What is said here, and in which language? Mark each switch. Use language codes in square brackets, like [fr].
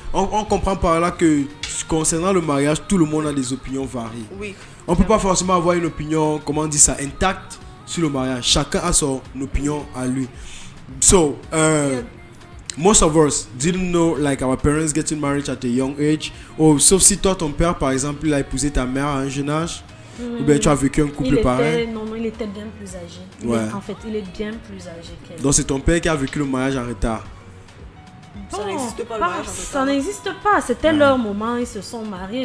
[fr] On comprend par là que concernant le mariage, tout le monde a des opinions variées. Oui. On ne peut pas forcément avoir une opinion, comment on dit ça, intacte sur le mariage. Chacun a son opinion à lui. [en] So, most of us didn't know like our parents getting married at a young age. [fr] Sauf si toi, ton père, par exemple, il a épousé ta mère à un jeune âge. Ou bien tu as vécu un couple pareil. Non, il était bien plus âgé. En fait, il est bien plus âgé qu'elle. Donc c'est ton père qui a vécu le mariage en retard. Bon, ça n'existe pas le mariage en retard. Ça n'existe pas. C'était leur moment. Ils se sont mariés.